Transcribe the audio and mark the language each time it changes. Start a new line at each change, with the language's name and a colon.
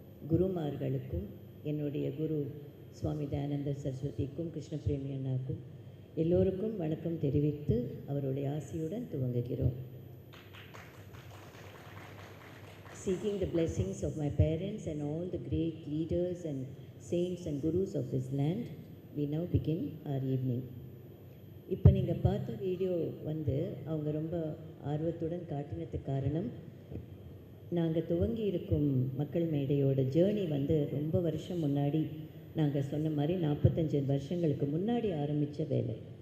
Tamil: குருமார்களுக்கும், என்னுடைய குரு சுவாமி தயானந்த சரஸ்வதிக்கும், கிருஷ்ணபிரேமி அண்ணாக்கும் எல்லோருக்கும் வணக்கம் தெரிவித்து அவருடைய ஆசியுடன் துவங்குகிறோம்.
English: Seeking the blessings of my parents and all the great leaders and saints and gurus of this land, we now begin our evening.
Tamil: இப்போ நீங்கள் பார்த்த வீடியோ அவங்க ரொம்ப ஆர்வத்துடன் காட்டினதுக்கு காரணம், நாங்கள் துவங்கி இருக்கும் மக்கள் மேடையோட ஜேர்னி ரொம்ப வருஷம் முன்னாடி, நாங்கள் சொன்ன மாதிரி 45 வருஷங்களுக்கு முன்னாடி ஆரம்பித்த வேலை.